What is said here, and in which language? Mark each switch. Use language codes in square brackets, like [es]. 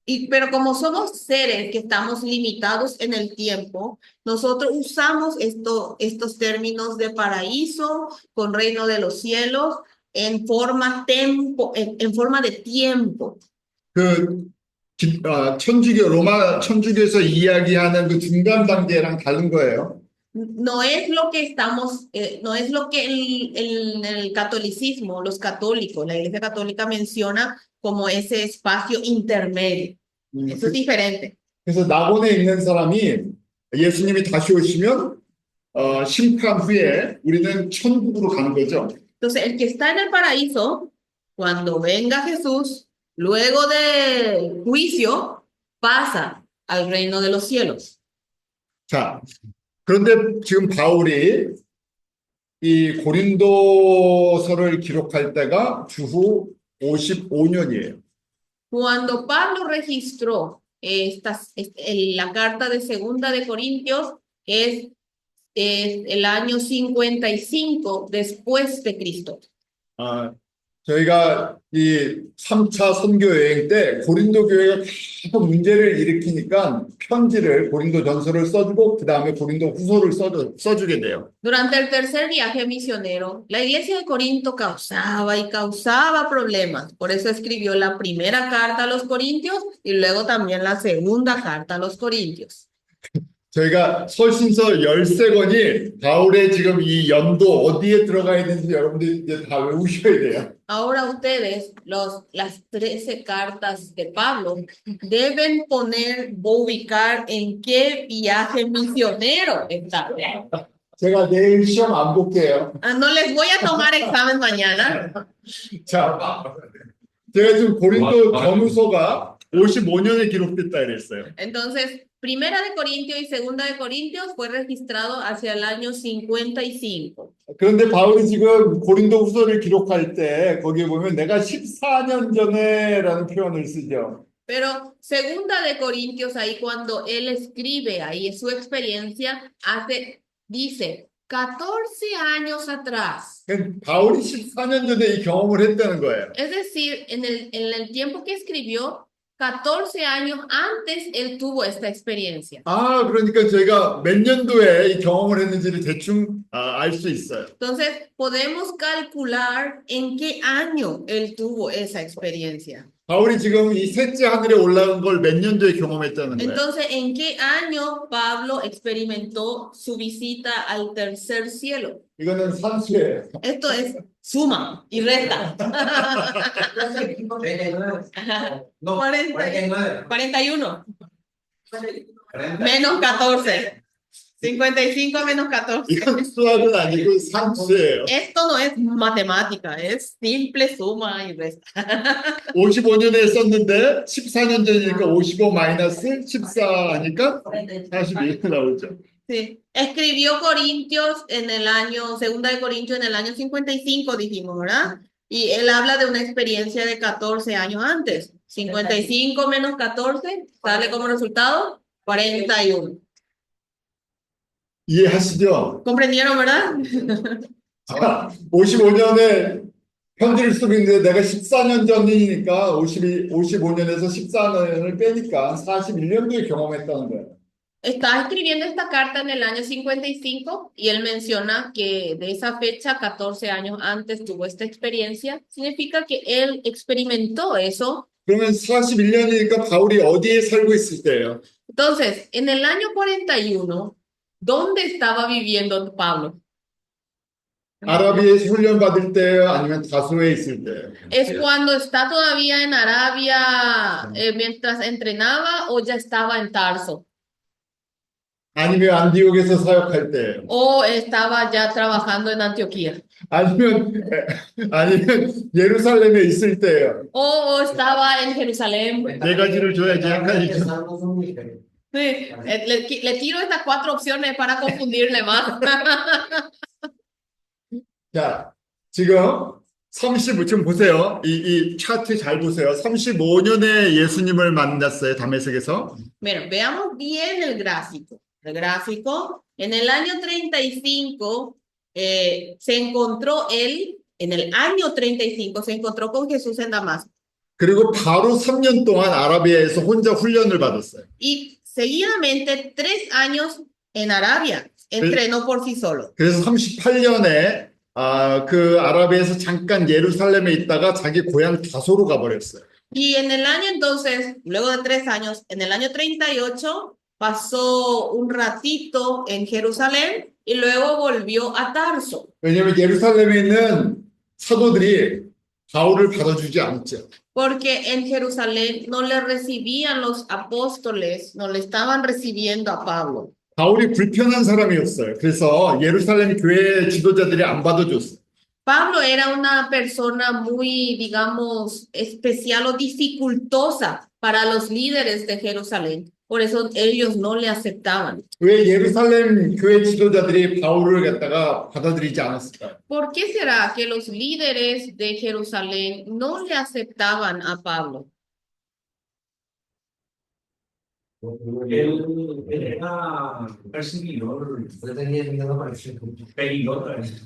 [es] Pero como somos seres que estamos limitados en el tiempo, nosotros usamos estos términos de paraíso con reino de los cielos en forma de tiempo. [ko] 로마 천주교에서 이야기하는 그 중간 단계랑 다른 거예요. [es] No es lo que no es lo que el catolicismo, los católicos, la Iglesia Católica menciona como ese espacio intermedio. Eso es diferente. [ko] 그래서 낙원에 있는 사람이 예수님이 다시 오시면 심판 후에 우리는 천국으로 가는 거죠. [es] Entonces, el que está en el paraíso, cuando venga Jesús, luego del juicio, pasa al reino de los cielos. [ko] 자, 그런데 지금 바울이 이 고린도서를 기록할 때가 주후 55년이에요. [es] Cuando Pablo registró la carta de Segunda de Corintios, es el año 55 después de Cristo. [ko] 저희가 이 3차 선교 여행 때 고린도 교회가 계속 문제를 일으키니까 편지를 고린도 전서를 써주고 그 다음에 고린도 후서를 써주게 돼요. [es] Durante el tercer viaje misionero, la iglesia de Corinto causaba problemas. Por eso escribió la primera carta a los Corintios y luego también la segunda carta a los Corintios. [ko] 저희가 서신서 13권이 바울의 지금 이 연도 어디에 들어가 있는지 여러분들이 이제 다 외우셔야 돼요. [es] Ahora ustedes, las 13 cartas de Pablo, deben ubicar en qué viaje misionero está. [ko] 제가 내일 시험 안 볼게요. [es] No les voy a tomar examen mañana. [ko] 자, 제가 지금 고린도 전후서가 55년에 기록됐다 그랬어요. [es] Entonces, Primera de Corintios y Segunda de Corintios fue registrado hacia el año 55. [ko] 그런데 바울이 지금 고린도 후서를 기록할 때 거기에 보면 내가 14년 전에라는 표현을 쓰죠. [es] Pero Segunda de Corintios, ahí cuando él escribe ahí su experiencia, dice 14 años atrás. [ko] 바울이 14년 전에 이 경험을 했다는 거예요. [es] Es decir, en el tiempo que escribió, 14 años antes él tuvo esta experiencia. [ko] 아, 그러니까 저희가 몇 년도에 이 경험을 했는지를 대충 알 수 있어요. [es] Entonces, podemos calcular en qué año él tuvo esa experiencia. [ko] 바울이 지금 이 셋째 하늘에 올라간 걸 몇 년도에 경험했다는 거예요. [es] Entonces, ¿en qué año Pablo experimentó su visita al tercer cielo? [ko] 이거는 산수예요. [es] Esto es suma y resta. 39. No, 40. 49. 41 40. menos 14. 55 menos 14. [ko] 이건 수학은 아니고 산수예요. [es] Esto no es matemática, es simple suma y resta. [ko] 55년에 썼는데 14년 전이니까 55 마이너스 14 하니까 42 나오죠. [es] Sí. Escribió Corintios en el año, segunda de Corintios en el año 55, dijimos, ¿verdad? Y él habla de una experiencia de 14 años antes. 55 menos 14 sale como resultado 41. [ko] 이해하시죠? [es] ¿Comprendieron, verdad? [ko] 자, 55년에 편지를 쓰고 있는데 내가 14년 전이니까 55년에서 14년을 빼니까 41년도에 경험했다는 거예요. [es] Está escribiendo esta carta en el año 55 y él menciona que de esa fecha, 14 años antes, tuvo esta experiencia. Significa que él experimentó eso. [ko] 그러면 41년이니까 바울이 어디에 살고 있을 때예요? [es] Entonces, en el año 41, ¿dónde estaba viviendo Pablo? [ko] 아라비에서 훈련 받을 때예요? 아니면 다소에 있을 때예요? [es] ¿Es cuando está todavía en Arabia mientras entrenaba o ya estaba en Tarso? [ko] 아니면 안디옥에서 사역할 때예요? [es] ¿O estaba ya trabajando en Antioquía? [ko] 아니면 예루살렘에 있을 때예요? [es] ¿O estaba en Jerusalén? [ko] 네 가지를 줘야지 헷갈리죠. [es] Salmos son diferentes. Sí, le tiro estas 4 opciones para confundirle más. [ko] 자, 지금 지금 보세요. 이 차트 잘 보세요. 35년에 예수님을 만났어요. 다메섹에서. [es] Bueno, veamos bien el gráfico. El gráfico, en el año 35 se encontró él, en el año 35 se encontró con Jesús en Damasco. [ko] 그리고 바로 3년 동안 아라비아에서 혼자 훈련을 받았어요. [es] Y seguidamente 3 años en Arabia, entrenó por sí solo. [ko] 그래서 38년에 그 아라비아에서 잠깐 예루살렘에 있다가 자기 고향 다소로 가버렸어요. [es] Y en el año entonces, luego de 3 años, en el año 38, pasó un ratito en Jerusalén y luego volvió a Tarso. [ko] 왜냐하면 예루살렘에 있는 사도들이 바울을 받아주지 않죠. [es] Porque en Jerusalén no le recibían los apóstoles, no le estaban recibiendo a Pablo. [ko] 바울이 불편한 사람이었어요. 그래서 예루살렘 교회 지도자들이 안 받아줬어요. [es] Pablo era una persona muy, digamos, especial o dificultosa para los líderes de Jerusalén. Por eso ellos no le aceptaban. [ko] 왜 예루살렘 교회 지도자들이 바울을 갖다가 받아들이지 않았을까요? [es] ¿Por qué será que los líderes de Jerusalén no le aceptaban a Pablo? Él era perseguidor. Yo tenía miedo para ser perseguidor.